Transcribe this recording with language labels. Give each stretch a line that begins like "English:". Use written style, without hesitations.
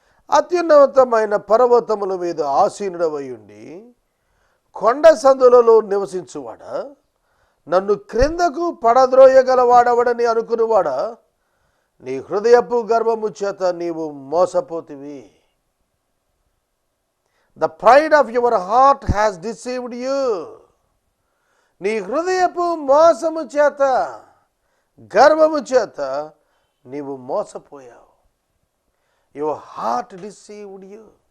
Telugu: అత్యున్నతమైన పర్వతముల మీద ఆసీనుడవై ఉండి కొండ సందులలో నివసించువాడా, నన్ను క్రిందకు పడద్రోయగలవాడవడని అనుకునివాడా, నీ హృదయపు గర్వము చేత నీవు మోసపోతివి.
English: The pride of your heart has deceived you.
Telugu: నీ హృదయపు మోసము చేత, గర్వము చేత నీవు మోసపోయావు.
English: Your heart deceived you.